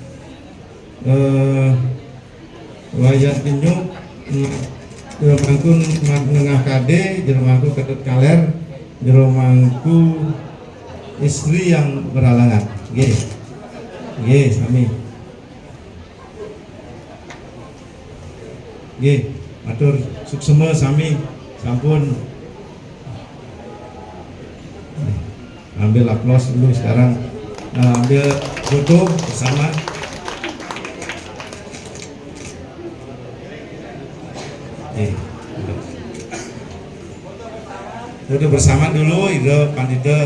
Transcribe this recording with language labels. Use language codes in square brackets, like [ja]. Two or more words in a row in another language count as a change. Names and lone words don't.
[id] Wayan Penyuk, jero mangku Menengah KD, jero mangku Ketut Kaler, jero mangku istri yang beralangan. [ban] Nggih. Nggih, sami. Nggih, matur suksema sami sampun. [id] Ambil aplaus dulu sekarang. Ambil foto bersama. Foto bersama dulu, itu pandita.